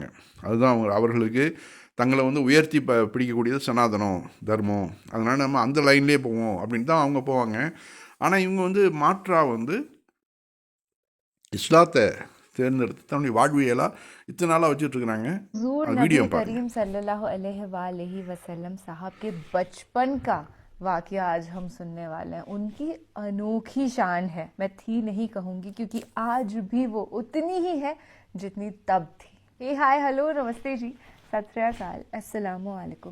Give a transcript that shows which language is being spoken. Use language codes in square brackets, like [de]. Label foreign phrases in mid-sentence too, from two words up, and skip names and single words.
[ta] அதுதான் அவர்களுக்கு தங்களை உயர்த்தி பிடிக்கக்கூடியது சனாதனம் தர்மம். அதனால் நம்ம அந்த லைன்லேயே போவோம் அப்படின்னு தான் அவங்க போவாங்க. ஆனால் இவங்க மாற்றா இஸ்லாத்தை தேர்ந்தெடுத்து தன்னுடைய வாழ்வியலாக இத்தனை நாளாக வச்சுட்ருக்குறாங்க. [hi] हुजूर [ta] அந்த [hi] नबी [ta] வீடியோ பாருங்க. [hi] करीम [ar] صلى الله عليه وسلم [hi] साहब के बचपन का वाकया आज हम सुनने वाले हैं। उनकी अनोखी शान है, मैं थी नहीं कहूँगी क्योंकि आज भी वो उतनी ही है जितनी तब थी। [en] hey hi hello [hi] नमस्ते जी, [pa] ਸਤ ਸ੍ਰੀ ਅਕਾਲ, [ar] السلام عليكم.